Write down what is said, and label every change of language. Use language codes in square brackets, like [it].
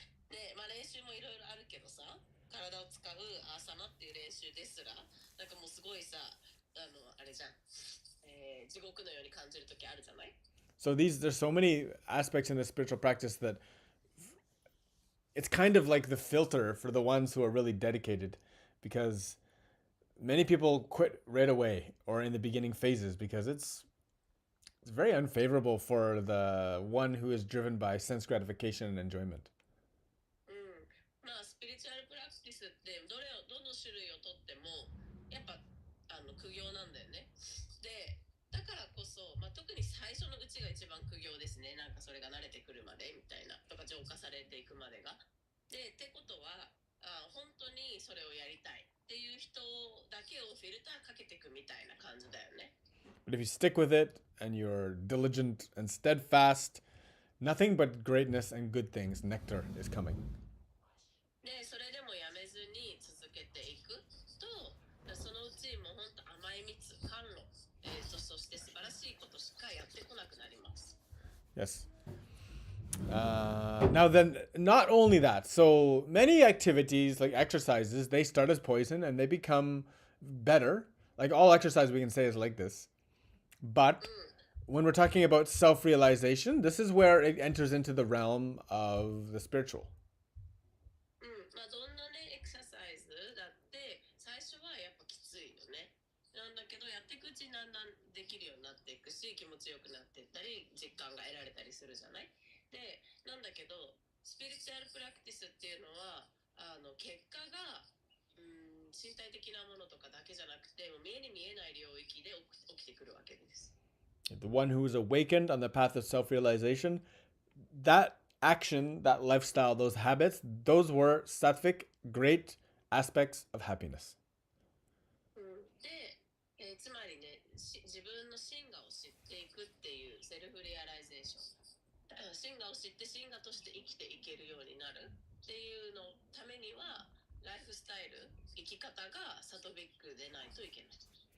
[ja] で、まあ練習もいろいろあるけどさ、体を使うアーサナっていう練習ですら、なんかもうすごいさ、あれじゃん、地獄のように感じる時あるじゃない？ [en] So there's so many aspects in the spiritual practice that it's kind of like the filter for the ones who are really dedicated, because many people quit right away or in the beginning phases because it's very unfavorable for the one who is driven by sense gratification and enjoyment. [ja] まあスピリチュアルプラクティスってどの種類をとってもやっぱ苦行なんだよね。で、だからこそ、まあ、特に最初のうちが一番苦行ですね。なんかそれが慣れてくるまでみたいなとか浄化されていくまでが。で、ってことは本当にそれをやりたいっていう人だけをフィルターかけていくみたいな感じだよね。 [en] But if you stick with it and you're diligent and steadfast, nothing but greatness and good things, nectar, is coming. [ja] で、それでもやめずに続けていくと、そのうちもう本当甘い蜜、甘露、そして素晴らしいことしかやってこなくなります。 [en] Yes. Now then, not only that, so many activities like exercises, they start as poison and they become better. Like all exercise we can say is like this. But when we're talking about self-realization, this is where it enters into the realm of the spiritual. [ja] まあどんなね、エクササイズだって最初はやっぱきついよね。なんだけどやっていくうちにだんだんできるようになっていくし、気持ちよくなっていったり、実感が得られたりするじゃない。で、なんだけどスピリチュアルプラクティスっていうのは結果が身体的なものとかだけじゃなくて、もう見えに見えない領域で起きてくるわけです。 [en] The one who is awakened on the path of self-realization, that action, that lifestyle, those habits, those were sattvic, great aspects of happiness. [ja] で、つまりね、自分の真我を知っていくっていうセルフリアライゼーション。真我を知って真我として生きていけるようになるっていうのためには、ライフスタイル、生き方がサトビックでないといけない。